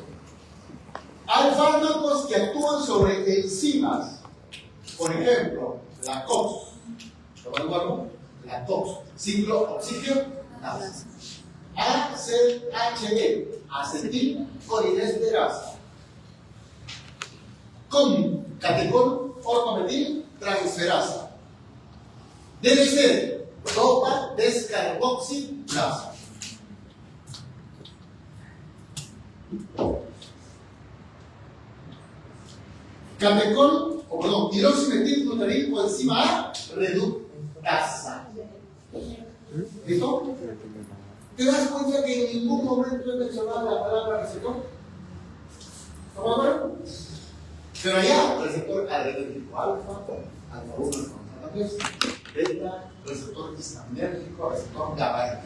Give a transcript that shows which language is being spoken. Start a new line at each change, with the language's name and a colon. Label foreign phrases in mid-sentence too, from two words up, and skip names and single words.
Spanish: Hay fármacos que actúan sobre enzimas. Por ejemplo, la COX. La COX. Ciclo oxígeno-asa. ACHE, acetilcolinesterasa. Con catecol ortometil transferasa. DDC, dopa descarboxilasa. Catecol, tiroximetilglutarid coenzima A reductasa. ¿Listo? ¿Te das cuenta que en ningún momento he mencionado la palabra receptor? ¿Estamos de acuerdo? Pero allá, receptor adrenérgico alfa, alfa 1, alfa 3, beta, receptor histaminérgico, receptor GABAérgico.